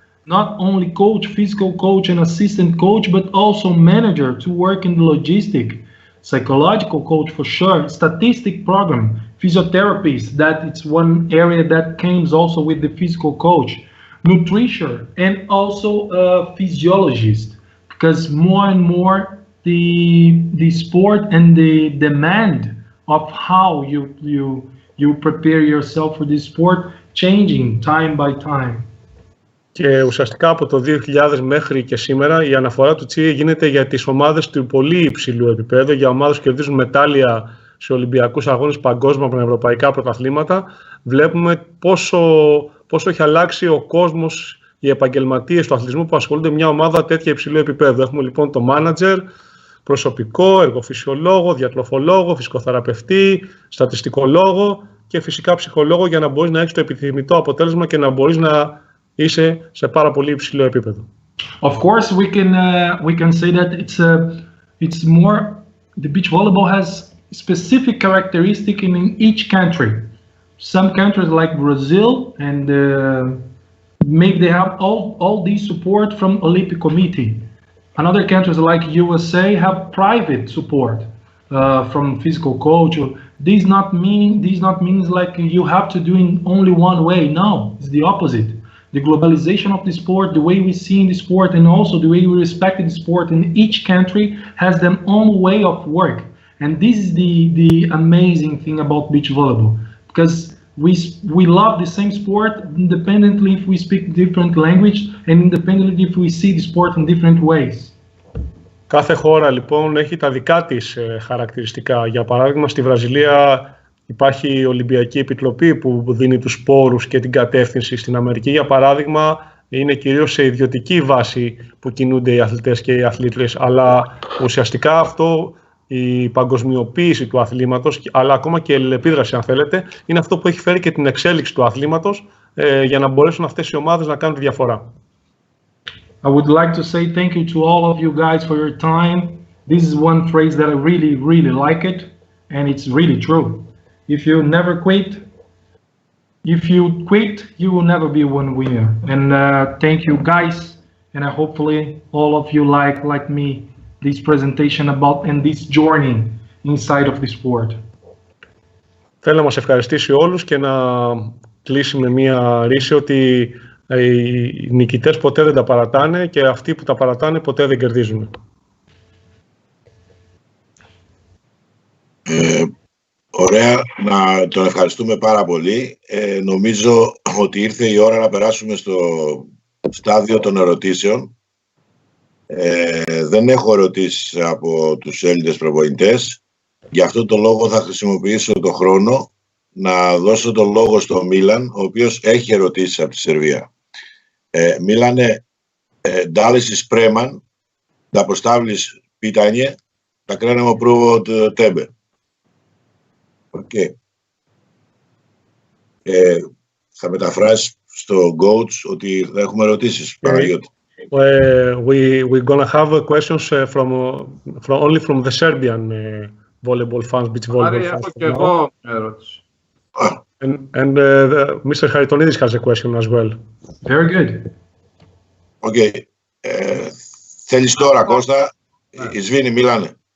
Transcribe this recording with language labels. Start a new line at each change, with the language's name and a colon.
English: Not only coach, physical coach and assistant coach, but also manager to work in the logistic, psychological coach for sure, statistic program, physiotherapist, that it's one area that comes also with the physical coach, nutrition, and also a physiologist, because more and more the sport and the demand of how you prepare yourself for this sport changing time by time.
Greek: Και ουσιαστικά από το 2000 μέχρι και σήμερα η αναφορά του ΤΣΙ γίνεται για τις ομάδες του πολύ υψηλού επίπεδου, για ομάδες που κερδίζουν μετάλλια σε Ολυμπιακούς Αγώνες, παγκόσμια, πανευρωπαϊκά πρωταθλήματα. Βλέπουμε πόσο έχει αλλάξει ο κόσμος, οι επαγγελματίες του αθλητισμού που ασχολούνται με μια ομάδα τέτοια υψηλού επίπεδου. Έχουμε λοιπόν το μάνατζερ, προσωπικό, εργοφυσιολόγο, διατροφολόγο, φυσικοθεραπευτή, στατιστικολόγο και φυσικά ψυχολόγο, για να μπορείς να έχεις το επιθυμητό αποτέλεσμα και να μπορείς να είσαι σε πάρα πολύ υψηλό επίπεδο.
English: Of course, we can say that it's more, the beach volleyball has specific characteristic in each country. Some countries like Brazil and maybe they have all these support from Olympic Committee. Another countries like USA have private support from physical coach. These not means like you have to do in only one way. No, it's the opposite. The globalization of the sport, the way we see in the sport, and also the way we respect the sport in each country has their own way of work. And this is the amazing thing about beach volleyball, because we love the same sport independently if we speak different language and independently if we see the sport in different ways.
Greek: Κάθε χώρα λοιπόν έχει τα δικά της χαρακτηριστικά. Για παράδειγμα στη Βραζιλία υπάρχει η Ολυμπιακή Επιτροπή που δίνει τους πόρους και την κατεύθυνση. Στην Αμερική για παράδειγμα είναι κυρίως σε ιδιωτική βάση που κινούνται οι αθλητές και οι αθλήτριες, αλλά ουσιαστικά αυτό, η παγκοσμιοποίηση του αθλήματος, αλλά ακόμα και η αλληλεπίδραση αν θέλετε, είναι αυτό που έχει φέρει και την εξέλιξη του αθλήματος για να μπορέσουν αυτές οι ομάδες να κάνουν τη διαφορά.
English: I would like to say thank you to all of you guys for your time. This is one phrase that I really, really like it, and it's really true. If you never quit, if you quit, you will never be one winner. And thank you guys, and hopefully all of you like me this presentation about and this journey inside of the sport.
Greek: Θέλω να μας ευχαριστήσει όλους και να κλείσει με μία ρίση ότι οι νικητές ποτέ δεν τα παρατάνε και αυτοί που τα παρατάνε ποτέ δεν κερδίζουν. Ωραία, να τον ευχαριστούμε πάρα πολύ. Νομίζω ότι ήρθε η ώρα να περάσουμε στο στάδιο των ερωτήσεων. Δεν έχω ερωτήσεις από τους Έλληνες προπονητές. Γι' αυτό το λόγο θα χρησιμοποιήσω το χρόνο να δώσω το λόγο στο Μίλαν, ο οποίος έχει ερωτήσεις από τη Σερβία.
Serbian: Μίλανε, da li si spreman da postaviš pitanje, da krenemo prvo od tebe. Ok.
Greek: Θα μεταφράσεις στο coach ότι θα έχουμε ερωτήσεις, Παναγιώτη.
English: We're gonna have questions only from the Serbian volleyball fans, beach volleyball fans.
Greek: Έχω και εγώ ερώτηση.
English: And Mr. Haritonidis has a question as well. Very good. Okay.
Greek: Θέλεις τώρα, Κώστα, Ισβήνη, Μίλανε.